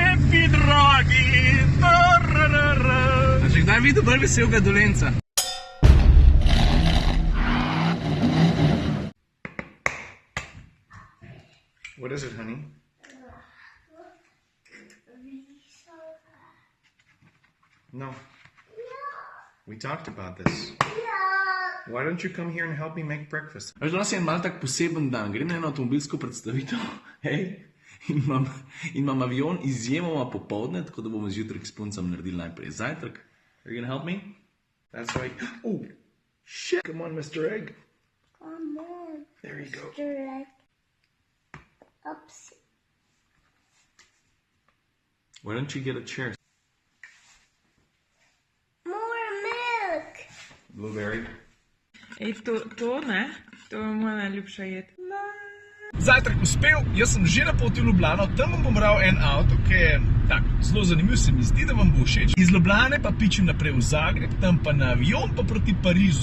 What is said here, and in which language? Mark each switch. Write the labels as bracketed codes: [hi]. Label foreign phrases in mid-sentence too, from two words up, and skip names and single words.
[sl] Ljubi dragi. A že kdaj videl bolj veselega Dolenca? [en] What is it, honey? No. We talked about this. Why don't you come here and help me make breakfast? [sl] Veš, danes je en mal tak poseben dan. Grem na eno avtomobilsko predstavitev. Hej. In imam avion izjemoma popoldne, tako da bomo zjutraj s puncem naredili najprej zajtrk. [en] Are you gonna help me? That's right. Oh, shit. Come on, Mr. Egg. Come on. There you go. Mr. Egg. Oops. Why don't you get a chair? More milk. Blueberry. [sl] Ej, to ne? To je moja najljubša jed. Zajtrk uspel, jaz sem že na poti v Ljubljano, tam bom bral en avto, ki je tak, zelo zanimiv, se mi zdi, da vam bo všeč. Iz Ljubljane pa pičem naprej v Zagreb, tam pa na avion pa proti Parizu.